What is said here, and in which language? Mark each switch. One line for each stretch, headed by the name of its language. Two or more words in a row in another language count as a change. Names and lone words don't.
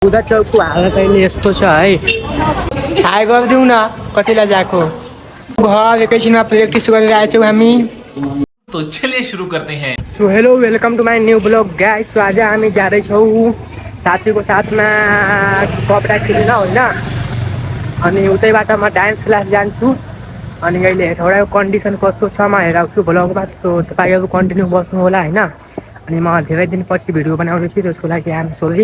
Nepali: बुधा चौकको हालत अहिले यस्तो छ है। हाई गरिदिउँ न कतिलाई जाएको घर एकैछिनमा प्र्याक्टिस गरेर आएछौँ हामी।
Hindi: तो चलिए शुरू करते हैं।
English: So hello welcome to my new vlog guys.
Nepali: सो आज हामी जाँदैछौँ साथीको साथमा कपडा किन्न होइन। अनि उतैबाट म डान्स क्लास जान्छु। अनि अहिले हेटौडाको कन्डिसन कस्तो छ म हेराउँछु ब्लगमा। सो तपाईँहरू कन्टिन्यू बस्नु होला होइन। अनि म धेरै दिनपछि भिडियो बनाउँदैछु त्यसको लागि
English: I'm sorry.